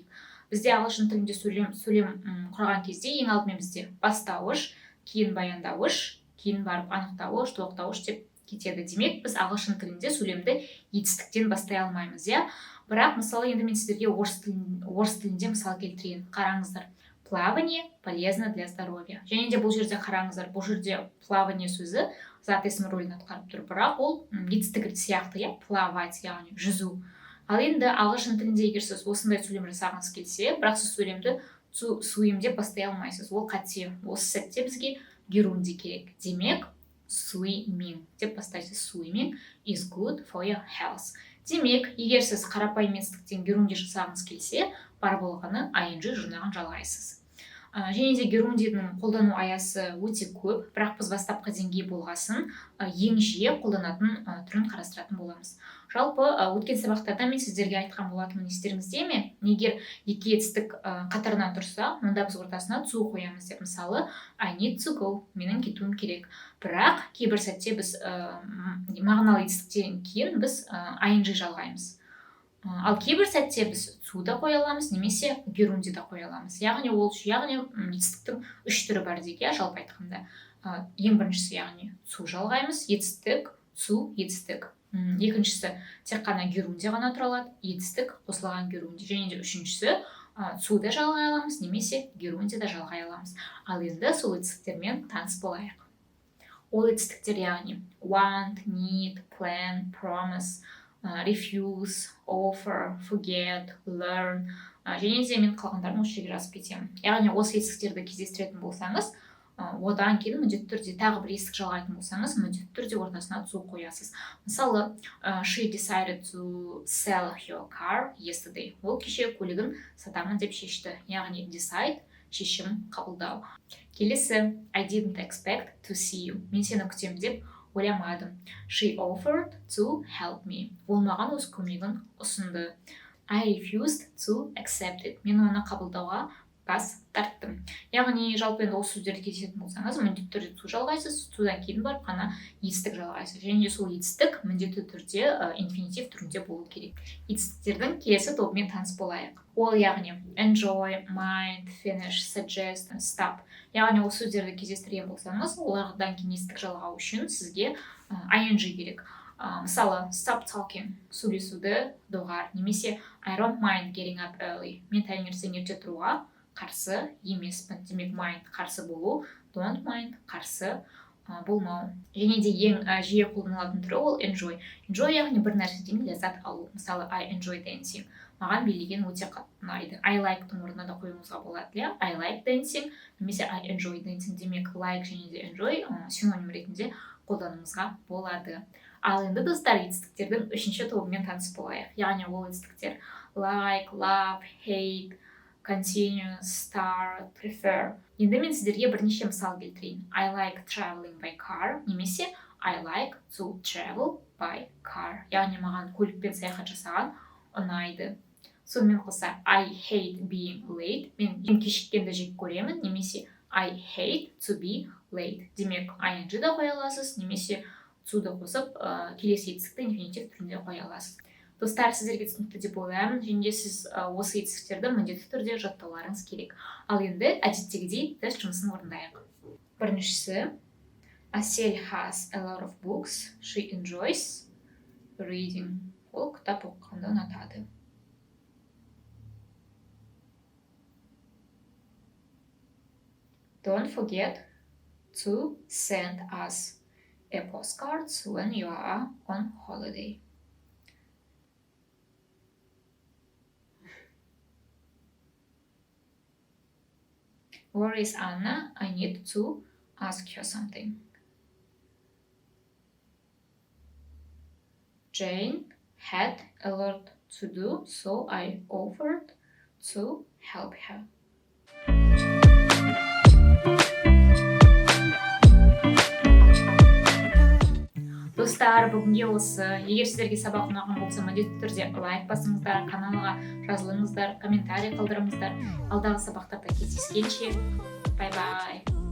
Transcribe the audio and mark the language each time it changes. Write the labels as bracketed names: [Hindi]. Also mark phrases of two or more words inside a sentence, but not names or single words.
[Kazakh] Бізде ағылшын тілінде сөйлем құрған кезде ең алдымен бізде бастауыш, кейін баяндауыш, кейін барып анықтауыш, тоқтауыш деп кетеді. Демек, біз ағылшын тілінде сөйлемді етістіктен бастай алмаймыз, Бірақ, мысалы, енді мен сіздерге орыс тілінде мысал келтірейін. Қараңыздар. [Russian] Плавание полезно для здоровья. [Kazakh] Және де бұл жерде қараңыздар, бұл жерде плавание сөзі зат есім рөлін атқарып тұр, бірақ ол етістік сияқты, плавать, яғни жүзу. Ал енді ағылшын тілінде егер сіз осындай сөйлем жасағыңыз келсе, бірақ сіз сөйлемді swim деп бастай алмайсыз. Ол қате. Осы сәтте бізге герунди керек. Демек, swimming деп бастайсыз. [English] Swimming is good for your health. [Kazakh] Демек, егер сіз қарапайым етістіктен герунди жасағыңыз келсе, бар болғаны ing жұрнағын жалғайсыз. Және де герундидің қолдану аясы өте көп, бірақ біз бастапқы деңгей болғасын ең жиі қолданатын түрін қарастыратын боламыз. Жалпы өткен сабақтарда мен сіздерге айтқан болатынмын, естеріңізде ме? Егер екі етістік қатарынан тұрса, онда біз ортасына to қоямыз деп. Мысалы, [English] I need to go, [Kazakh] менің кетуім керек. Бірақ кейбір сәтте біз мағыналы етістіктен кейін біз ing жалғаймыз. Ал кейбір сәтте біз to да қоя аламыз, немесе герунди да қоя аламыз. Яғни етістіктің үш түрі бар дейік, жалпы айтқанда. Ең біріншісі, яғни to жалғаймыз, етістік, to, етістік. Екіншісі тек қана герунди ғана тұра алады, етістік қосылған герунди. Және де үшіншісі to да жалғай аламыз, немесе герунди да жалғай аламыз. Ал енді сол етістіктермен таныс болайық. Ол етістіктер, яғни [English] want, need, plan, promise, refuse, offer, forget, learn, [Kazakh] және де мен қалғандарын осы жерге жазып кетемін. Яғни осы етістіктерді кездестіретін болсаңыз, одан кейін міндетті түрде тағы бір есік жалғайтын болсаңыз, міндетті түрде ортасына to қоясыз. Мысалы, [English] she decided to sell her car yesterday. [Kazakh] Ол кеше көлігін сатамын деп шешті. Яғни decide, шешім қабылдау. Келесі, [English] I didn't expect to see you. [Kazakh] Мен сені күтемін деп ойламадым. [English] She offered to help me. [Kazakh] Ол маған өз көмегін ұсынды. [English] I refused to accept it. [Kazakh] Мен оны қабылдауға бас тарттым. Яғни, жалпы енді осы сөздерді кездесетін болсаңыз, міндетті түрде to жалғайсыз, содан кейін барып қана етістік жалғайсыз. Және де сол етістік міндетті түрде инфинитив түрінде болу керек. Етістіктердің келесі тобымен таныс болайық. Ол, яғни [English] enjoy, mind, finish, suggest, stop. [Kazakh] Яғни осы сөздерді кездестірген болсаңыз, олардан кейін етістік жалғау үшін сізге ing керек. Мысалы, [English] stop talking, [Kazakh] сөйлесуді доғар, немесе [English] I don't mind getting up early. [Kazakh] Мен таңертең ерте тұруға қарсы емеспін. Демек, mind қарсы болу, [English] don't mind [Kazakh] қарсы болмау. Және де ең жиі қолданылатын түрі ол [English] enjoy. Enjoy, [Kazakh] яғни бір нәрседен ләззат алу. Мысалы, [English] I enjoy dancing. [Kazakh] Маған билеген өте қатты ұнайды. [English] I like- [Kazakh] тың орнына да қоюыңызға болады. [English] I like dancing, немесе I enjoy dancing. [Kazakh] Демек, like және де enjoy синоним ретінде қолдануыңызға болады. Ал енді достар, етістіктердің үшінші тобымен таныс болайық. Яғни ол етістіктер [English] like, love, hate, continue, start, prefer. [Kazakh] Енді мен сіздерге бірнеше мысал келтірейін. [English] I like traveling by car, немесе I like to travel by car. [Kazakh] Яғни маған көлікпен саяхат жасаған ұнайды. Сонымен қоса [English] I hate being late. [Kazakh] Мен кешіккенді жек көремін, немесе [English] I hate to be late. [Kazakh] Демек, ing да қоя аласыз, немесе to да қосып, келесі етістікті инфинитив түрінде қоя аласыз. Достар, сіздерге түсінікті деп ойлаймын, және де сіз осы етістіктерді міндетті түрде жаттауларыңыз керек. Ал енді әдеттегідей тест жұмысын орындайық. [English] Біріншісі, Асель has a lot of books. She enjoys reading. [Kazakh] Ол кітап оқығанды ұнатады. [English] Don't forget to send us a postcard when you are on holiday. Where is Anna? I need to ask her something. Jane had a lot to do, so I offered to help her. [Kazakh] достар, бүгінге осы. Егер сіздерге сабақ ұнаған болса, міндетті түрде лайк басыңыздар, каналға жазылыңыздар, комментарий қалдырыңыздар. Алдағы сабақтарда кездескенше, бай бай.